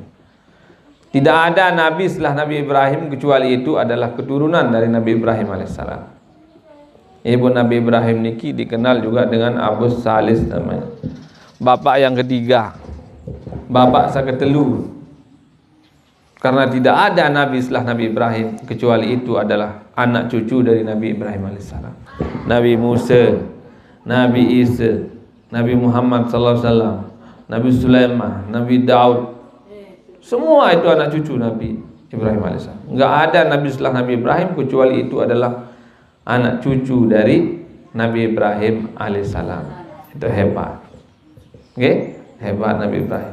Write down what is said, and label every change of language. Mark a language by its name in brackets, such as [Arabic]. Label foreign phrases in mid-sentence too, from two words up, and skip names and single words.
[Indonesian] Tidak ada nabi setelah Nabi Ibrahim kecuali itu adalah keturunan dari Nabi Ibrahim alaihissalam. Ibu Nabi Ibrahim niki dikenal juga dengan Abu Salis namanya. Bapak yang ketiga, bapak saketelu. Karena tidak ada nabi setelah Nabi Ibrahim kecuali itu adalah anak cucu dari Nabi Ibrahim alaihissalam. Nabi Musa, Nabi Isa, Nabi Muhammad [Arabic] صلى الله عليه وسلم, [Indonesian] Nabi Sulaiman, Nabi Daud. Semua itu anak cucu Nabi Ibrahim alaihissalam. Enggak ada nabi setelah Nabi Ibrahim kecuali itu adalah anak cucu dari Nabi Ibrahim alaihissalam. Itu hebat. Oke? Hebat Nabi Ibrahim.